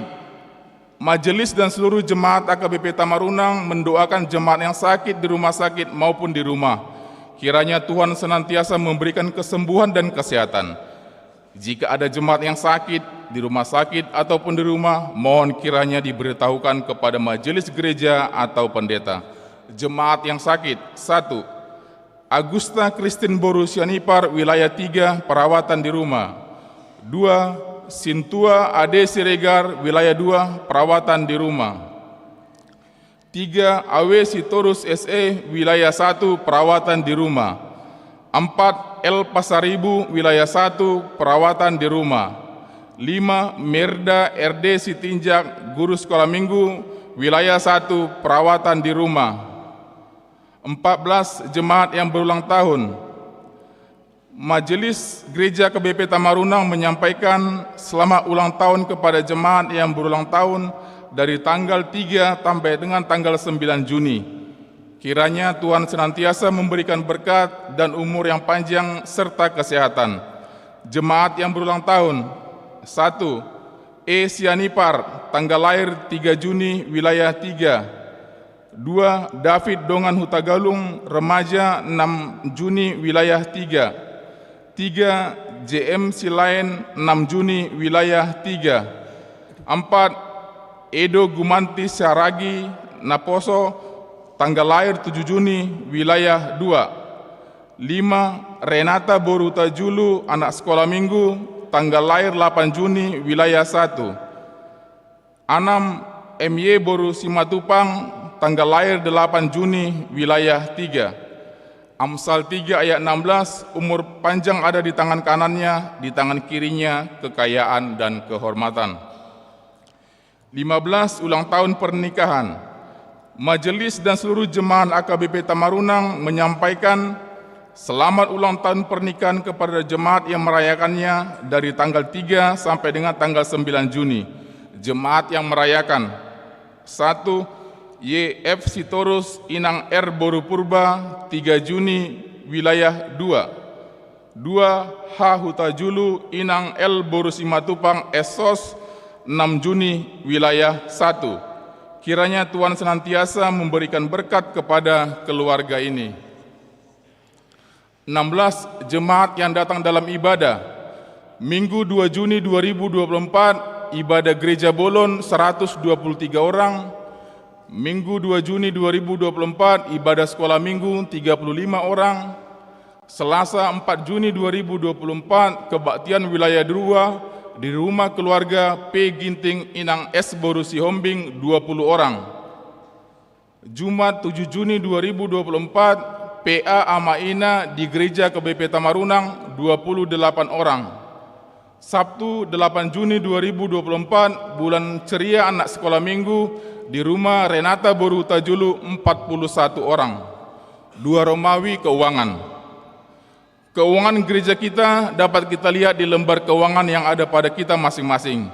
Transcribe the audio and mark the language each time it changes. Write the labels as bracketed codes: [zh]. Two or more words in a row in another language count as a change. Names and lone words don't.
[id] Majelis dan seluruh jemaat AKBP Tamarunang mendoakan jemaat yang sakit di rumah sakit maupun di rumah. Kiranya Tuhan senantiasa memberikan kesembuhan dan kesehatan. Jika ada jemaat yang sakit di rumah sakit ataupun di rumah, mohon kiranya diberitahukan kepada majelis gereja atau pendeta. Jemaat yang sakit. 1. Agusta Christine Boru Sianipar, wilayah 3, perawatan di rumah. 2. Sintua Ade Siregar, wilayah 2, perawatan di rumah. 3. Awe Sitorus SE, wilayah 1, perawatan di rumah. 4. El Pasaribu, wilayah 1, perawatan di rumah. 5. Merda RD Sitinjak, guru sekolah minggu, wilayah 1, perawatan di rumah. 14 jemaat yang berulang tahun. Majelis Gereja KBP Tamarunang menyampaikan selamat ulang tahun kepada jemaat yang berulang tahun dari tanggal 3 sampai dengan tanggal 9 Juni. Kiranya Tuhan senantiasa memberikan berkat dan umur yang panjang serta kesehatan. Jemaat yang berulang tahun. 1. E. Sianipar, tanggal lahir 3 Juni, wilayah 3. 2. David Dongan Hutagalung, remaja 6 Juni, wilayah 3. 3. JM Silain, 6 Juni, wilayah 3. 4. Edo Gumanti Syaragi, Naposo, tanggal lahir 7 Juni, wilayah 2. 5. Renata Boruta Julu, anak sekolah minggu, tanggal lahir 8 Juni, wilayah 1. 6. MY Boru Simatupang, tanggal lahir 8 Juni, wilayah 3. Amsal 3 ayat 16, umur panjang ada di tangan kanannya, di tangan kirinya kekayaan dan kehormatan. 15. Ulang tahun pernikahan. Majelis dan seluruh jemaat AKBP Tamarunang menyampaikan selamat ulang tahun pernikahan kepada jemaat yang merayakannya dari tanggal 3 sampai dengan tanggal 9 Juni. Jemaat yang merayakan: 1. YF Sitorus Inang R Boru Purba, 3 Juni wilayah 2. 2 H. Hutajulu Inang L. Boru Simatupang Esos 6 Juni wilayah 1. Kiranya Tuhan senantiasa memberikan berkat kepada keluarga ini. 16 jemaat yang datang dalam ibadah. Minggu 2 Juni 2024 ibadah Gereja Bolon 123 orang. Minggu 2 Juni 2024 ibadah sekolah minggu 35 orang. Selasa 4 Juni 2024 kebaktian wilayah 2 di rumah keluarga P. Ginting Inang S. Boru Sihombing 20 orang. Jumat 7 Juni 2024 PA Amaina di Gereja KBP Tamarunang 28 orang. Sabtu 8 Juni 2024 bulan ceria anak sekolah minggu di rumah Renata Boru Hutajulu 41 orang. 2 Romawi keuangan. Keuangan gereja kita dapat kita lihat di lembar keuangan yang ada pada kita masing-masing.